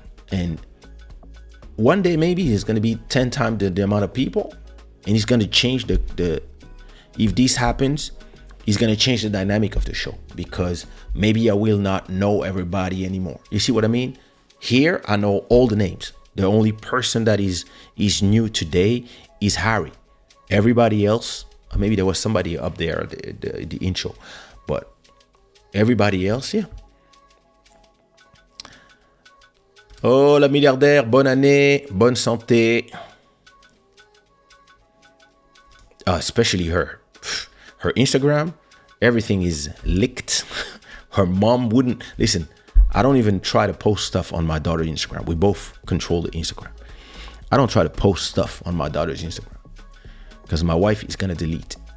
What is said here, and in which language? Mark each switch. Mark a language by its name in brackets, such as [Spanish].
[English] And one day maybe it's going to be 10 times the amount of people, and it's going to change the if this happens, it's going to change the dynamic of the show, because maybe I will not know everybody anymore. You see what I mean? Here I know all the names. The only person that is new today is Harry. Everybody else, maybe there was somebody up there, the intro, but everybody else, yeah. [French] Oh, la milliardaire, bonne année, bonne santé. [English] Especially her. Her Instagram, everything is licked. Her mom wouldn't listen. I don't even try to post stuff on my daughter's Instagram. We both control the Instagram. I don't try to post stuff on my daughter's Instagram, because my wife is gonna delete.